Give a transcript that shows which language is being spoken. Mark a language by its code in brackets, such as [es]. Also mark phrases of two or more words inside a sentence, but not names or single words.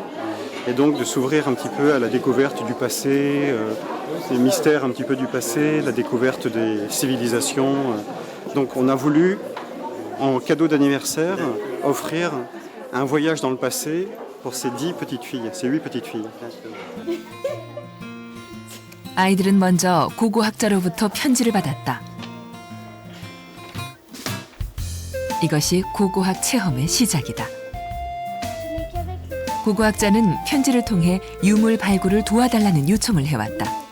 [fr] Et donc de s'ouvrir un petit peu à la découverte du passé, les mystères un petit peu du passé, la découverte des civilisations. Donc on a voulu, en cadeau d'anniversaire, offrir un voyage dans le passé pour ces 10 petites filles, ces 8 petites filles. [ko] 아이들은 먼저 고고학자로부터 편지를 받았다. 이것이 고고학 체험의 시작이다. 고고학자는 편지를 통해 유물 발굴을 도와달라는 요청을 해왔다.